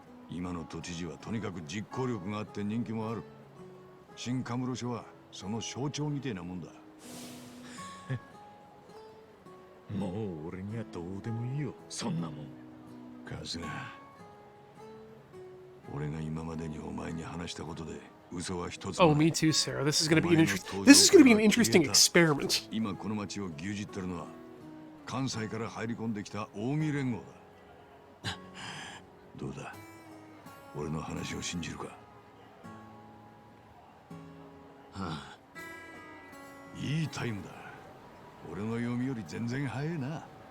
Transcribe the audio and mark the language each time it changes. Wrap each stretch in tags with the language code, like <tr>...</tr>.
<ja>今の都知事はとにかく実行力があって人気もある。新カムロ署はその象徴みてえなもんだ。もう俺にはどうでもいいよ、そんなもん。春日、俺が今までにお前に話したことで嘘は一つも</ja> <en>Oh,</en> <ja>ない。</ja> <en>me too, Sarah. This is gonna be an interesting experiment.</en> <ja>今この町を牛耳ってるのは関西から入り込んできた近江連合だ。どうだ、俺の話を信じるか。いいタイムだ。俺の読みより全然早いな。</ja>